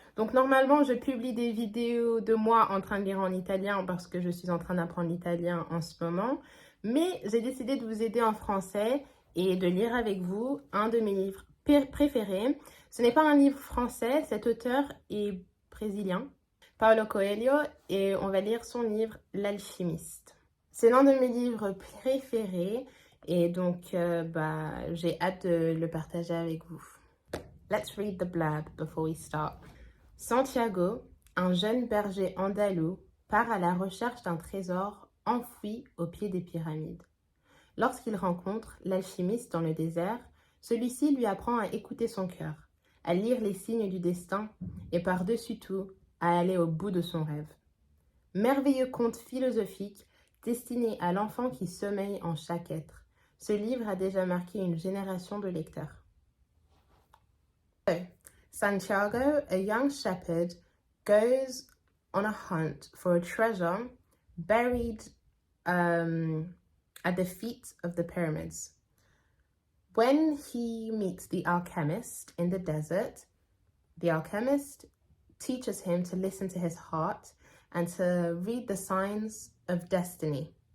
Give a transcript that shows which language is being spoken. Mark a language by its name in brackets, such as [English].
[French] Donc normalement, je publie des vidéos de moi en train de lire en italien parce que je suis en train d'apprendre l'italien en ce moment, mais j'ai décidé de vous aider en français et de lire avec vous un de mes livres préférés. Ce n'est pas un livre français, cet auteur est brésilien, Paulo Coehlo, et on va lire son livre L'Alchimiste. C'est l'un de mes livres préférés et donc j'ai hâte de le partager avec vous. [English] Let's read the blurb before we start. [French] Santiago, un jeune berger andalou, part à la recherche d'un trésor enfoui au pied des pyramides. Lorsqu'il rencontre l'alchimiste dans le désert, celui-ci lui apprend à écouter son cœur, à lire les signes du destin et par-dessus tout, à aller au bout de son rêve. Merveilleux conte philosophique destiné à l'enfant qui sommeille en chaque être. Ce livre a déjà marqué une génération de lecteurs. [English] So, Santiago, a young shepherd, goes on a hunt for a treasure buried at the feet of the pyramids. When he meets the alchemist in the desert, the alchemist teaches him to listen to his heart and to read the signs of destiny.